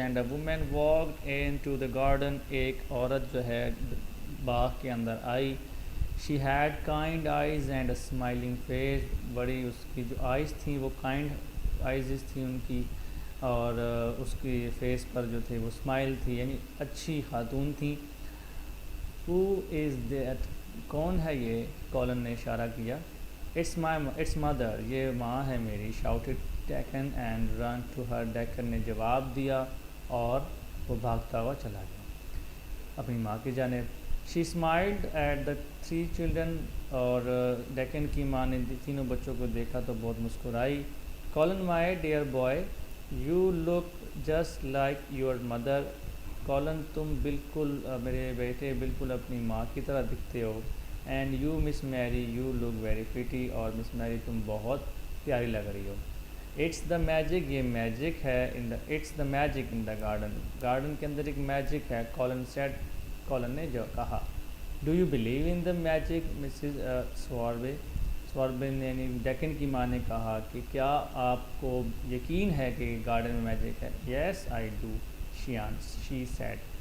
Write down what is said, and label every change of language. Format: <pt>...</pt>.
<en>And a woman walked into the garden.</en> <ur>ایک عورت جو ہے باغ کے اندر آئی.</ur> <en>She had kind eyes and a smiling face.</en> <ur>بڑی اس کی جو آئیز تھیں وہ کائنڈ آئیز تھیں ان کی، اور اس کی فیس پر جو تھے وہ اسمائل تھی، یعنی اچھی خاتون تھیں.</ur> <en>Who is that.</en> <ur>کون ہے یہ؟ کالن نے اشارہ کیا.</ur> <en>It's mother.</en> <ur>یہ ماں ہے میری.</ur> <en>Shouted Dickon and ran to her.</en> <ur>Deccan نے جواب دیا اور وہ بھاگتا ہوا چلا گیا اپنی ماں کی جانب.</ur> <en>She smiled at the 3 children.</en> <ur>اور ڈیکن کی ماں نے تینوں بچوں کو دیکھا تو بہت مسکرائی.</ur> <en>Colin my dear boy you look just like your mother.</en> <ur>Colin تم بالکل میرے بیٹے بالکل اپنی ماں کی طرح دکھتے ہو.</ur> <en>And you Miss Mary you look very pretty.</en> <ur>اور مس میری تم بہت پیاری لگ رہی ہو.</ur> <en>It's the magic.</en> <ur>یہ میجک ہے.</ur> <en>It's the magic in the garden.</en> <ur>Garden کے اندر ایک میجک ہے.</ur> <en>Colin said.</en> <ur>کالن نے جو کہا.</ur> <en>Do you believe in the magic Mrs Sowerby.</en> <ur>سواربے نے یعنی ڈیکن کی ماں نے کہا کہ کیا آپ کو یقین ہے کہ گارڈن میں میجک ہے؟</ur> <en>Yes I do she said.</en>